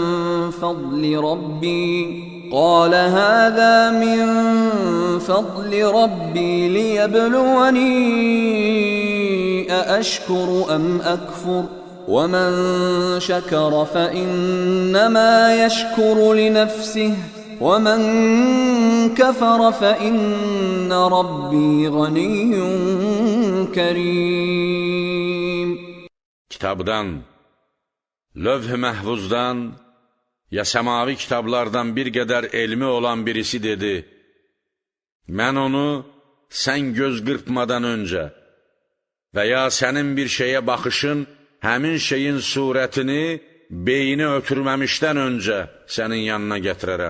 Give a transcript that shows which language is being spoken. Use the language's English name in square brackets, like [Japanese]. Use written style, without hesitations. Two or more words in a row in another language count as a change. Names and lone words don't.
[Arabic] فضل ربي ليبلوني أأشكر أم أكفر ومن شكر فإنما يشكر لنفسه ومن كفر فإن ربي غني كريم [Azerbaijani] Kitabdan, lövh-i məhvuzdan, ya səmavi kitablardan bir qədər elmi olan birisi dedi, mən onu sən göz qırpmadan öncə və ya sənin bir şeyə baxışın həmin şeyin surətini beyni ötürməmişdən öncə sənin yanına gətirərəm.